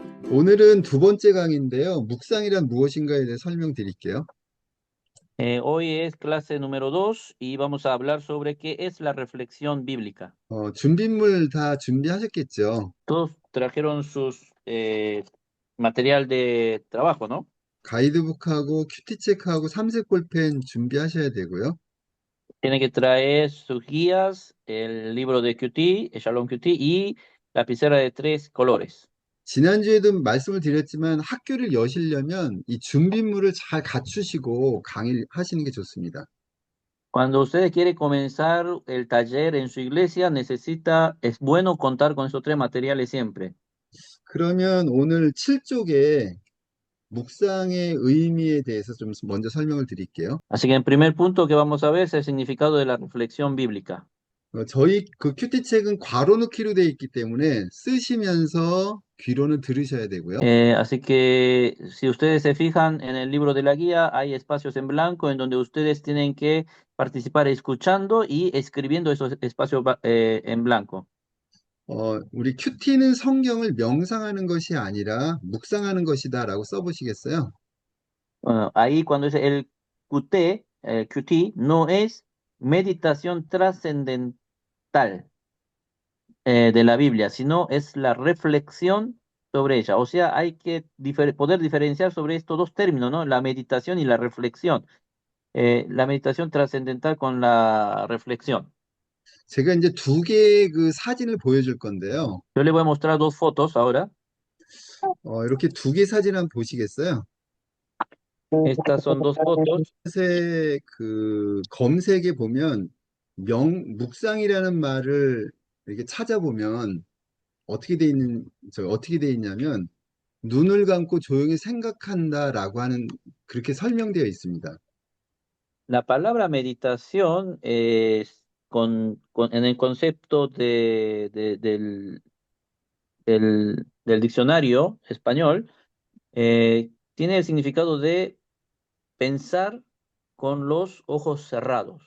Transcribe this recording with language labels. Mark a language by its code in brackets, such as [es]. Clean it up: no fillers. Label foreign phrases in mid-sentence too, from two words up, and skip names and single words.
[ko] 오늘은 두 번째 강의인데요. 묵상이란 무엇인가에 대해 설명드릴게요. [es] Hoy es clase número 2 y vamos a hablar sobre qué es la reflexión bíblica. [ko] 준비물 다 준비하셨겠죠? [es] Todos trajeron sus material de trabajo, ¿no? [ko] 가이드북하고 큐티체크하고 삼색 볼펜 준비하셔야 되고요. [es] Tienen que traer sus guías, el libro de QT, el Shalom QT y lapicera de 3 colores. [ko] 지난주에도 말씀을 드렸지만 학교를 여시려면 이 준비물을 잘 갖추시고 강의를 하시는 게 좋습니다. [es] Cuando usted quiere comenzar el taller en su iglesia, es bueno contar con esos 3 materiales siempre. [ko] 그러면 오늘 7쪽에 묵상의 의미에 대해서 좀 먼저 설명을 드릴게요. [es] Así que en primer punto que vamos a ver es el significado de la reflexión bíblica. [ko] 저희 그 큐티책은 괄호 넣기로 되어 있기 때문에 쓰시면서 귀로는 들으셔야 되고요. [es] Así que si ustedes se fijan en el libro de la guía, hay espacios en blanco en donde ustedes tienen que participar escuchando y escribiendo esos espacios en blanco. [ko] 우리 큐티는 성경을 명상하는 것이 아니라 묵상하는 것이다라고 써보시겠어요? [es] Bueno, ahí cuando dice el QT, QT no es meditación trascendental de la Biblia, sino es la reflexión sobre ella. O sea, hay que poder diferenciar sobre estos dos términos, ¿no? La meditación y la reflexión. La meditación trascendental con la reflexión. [ko] 제가 이제 두 개의 그 사진을 보여줄 건데요. [es] Yo le voy a mostrar 2 fotos ahora. [ko] 이렇게 두 개 사진 한번 보시겠어요? [es] Estas son 2 fotos. [ko] 그 검색에 보면 묵상이라는 말을 이렇게 찾아보면 어떻게 돼 있냐면 눈을 감고 조용히 생각한다라고 하는 그렇게 설명되어 있습니다. [es] La palabra meditación es en el concepto del diccionario español, tiene el significado de pensar con los ojos cerrados.